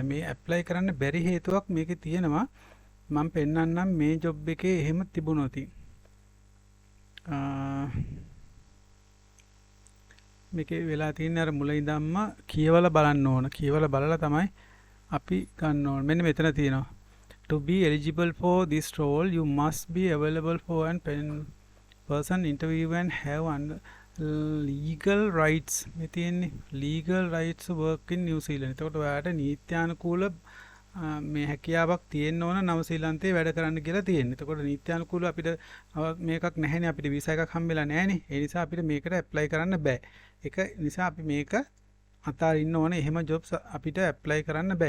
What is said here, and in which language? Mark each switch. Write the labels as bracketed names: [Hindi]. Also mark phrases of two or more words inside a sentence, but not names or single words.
[Sinhala] මේ ඇප්ලයි කරන්න බැරි හේතුවක් මේකේ තියෙනවා. මම පෙන්නන්නම් මේ ජොබ් එකේ එහෙම තිබුණොත්. මේකේ වෙලා තියෙන අර මුල ඉඳන්ම කියවලා බලන්න ඕන. කියවලා බලලා තමයි අපි ගන්න ඕන. මෙන්න මෙතන තියෙනවා. [English] To be eligible for this role, you must be available for an person interview and have legal rights. [Sinhala] මේ තියෙන්නේ [English] legal rights to work in New Zealand. [Sinhala] එතකොට ඔයාලට නීත්‍යානුකූල මේ හැකියාවක් තියෙන්න ඕන නව ශ්‍රීලන්තේ වැඩ කරන්න කියලා තියෙන්නේ. එතකොට නීත්‍යානුකූල අපිට මේකක් නැහැනේ, අපිට වීසා එකක් හම්බෙලා නැහැනේ. ඒ නිසා අපිට මේකට ඇප්ලයි කරන්න බෑ. ඒක නිසා අපි මේක අතාරින්න ඕනේ. එහෙම ජොබ්ස් අපිට ඇප්ලයි කරන්න බෑ.